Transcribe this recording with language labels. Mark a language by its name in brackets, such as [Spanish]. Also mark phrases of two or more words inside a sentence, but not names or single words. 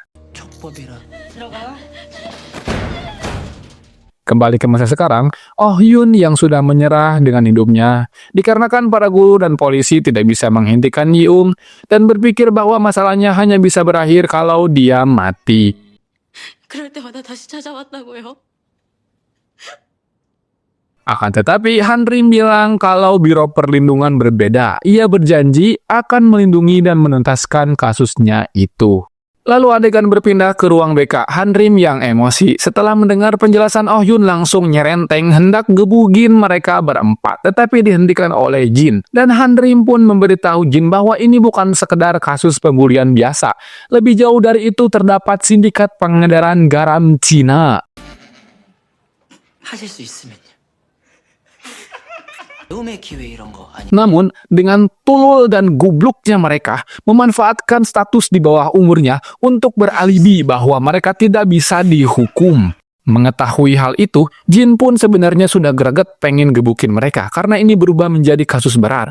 [Korean] 촉법이라. [Indonesian] Kembali ke masa sekarang, Oh Hyun yang sudah menyerah dengan hidupnya, dikarenakan para guru dan polisi tidak bisa menghentikan Ji-ung, dan berpikir bahwa masalahnya hanya bisa berakhir kalau dia mati. [Korean] 그럴 때마다 다시 찾아왔다고요. [Indonesian] Akan tetapi Hanrim bilang kalau Biro Perlindungan berbeda. Ia berjanji akan melindungi dan menuntaskan kasusnya itu. Lalu adegan berpindah ke ruang BK. Hanrim yang emosi setelah mendengar penjelasan Oh Yun langsung nyerenteng hendak gebugin mereka berempat, tetapi dihentikan oleh Jin. Dan Hanrim pun memberitahu Jin bahwa ini bukan sekedar kasus pembulian biasa. Lebih jauh dari itu terdapat sindikat pengedaran garam Cina. [Korean] 하실 수 있으면요. 음의 기회 이런 거 아니. [Indonesian] Namun, dengan tulul dan gubluknya mereka memanfaatkan status di bawah umurnya untuk beralibi bahwa mereka tidak bisa dihukum. Mengetahui hal itu, Jin pun sebenarnya sudah greget pengen gebukin mereka karena ini berubah menjadi kasus berat.